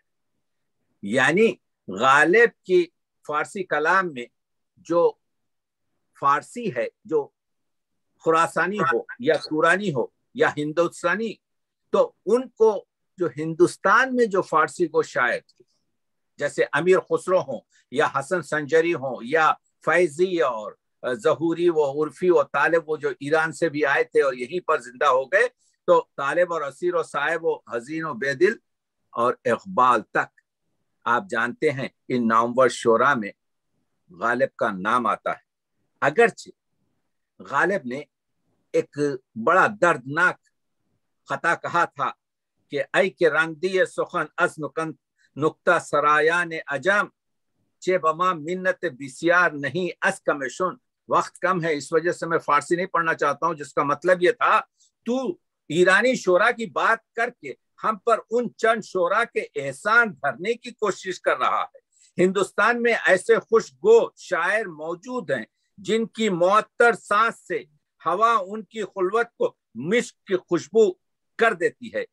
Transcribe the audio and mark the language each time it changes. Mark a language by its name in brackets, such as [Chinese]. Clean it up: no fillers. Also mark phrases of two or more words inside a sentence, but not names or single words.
[Urdu] یعنی غالب کی فارسی کلام میں جو فارسی ہے، جو خراسانی ہو یا تورانی ہو یا ہندوستانی، تو ان کو جو ہندوستان میں جو فارسی کو شاعر تھے، جیسے امیر خسرو ہوں یا حسن سنجری ہوں یا فیضی اور ظہوری و عرفی و طالب، وہ جو ایران سے بھی آئے تھے اور یہیں پر زندہ ہو گئے، تو طالب اور اسیر و صاحب و حزین و بے دل اور اقبال تک آپ جانتے ہیں ان نامور شعراء میں غالب کا نام آتا ہے. اگرچہ غالب نے ایک بڑا دردناک خطا کہا تھا کہ اے کہ رنگ دیے [Persian] سخن از نقطہ سرایان عجم، چه بما منت بسیار نہیں از کمشون. [Urdu] وقت کم ہے اس وجہ سے میں فارسی نہیں پڑھنا چاہتا ہوں، جس کا مطلب یہ تھا تو ایرانی شعرا کی بات کر کے ہم پر ان چند شعرا کے احسان بھرنے کی کوشش کر رہا ہے۔ ہندوستان میں ایسے خوشگو شاعر موجود ہیں جن کی معطر سانس سے ہوا ان کی خلوت کو مشک کی خوشبو کر دیتی ہے۔